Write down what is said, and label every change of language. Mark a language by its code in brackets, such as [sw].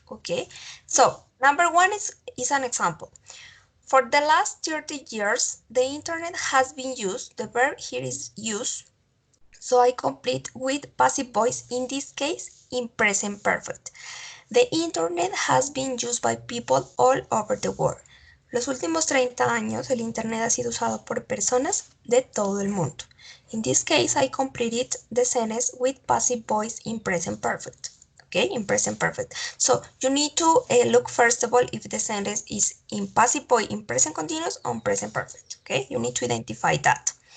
[en] Okay, so number one is an example. For the last 30 years, the internet has been used. The verb here is use. So I complete with passive voice, in this case, in present perfect. The internet has been used by people all over the world. [es] Los últimos 30 años, el internet ha sido usado por personas de todo el mundo. [en] In this case, I completed the sentence with passive voice in present perfect. Okay, in present perfect. So you need to look first of all if the sentence is in passive voice in present continuous or present perfect. Okay, you need to identify that.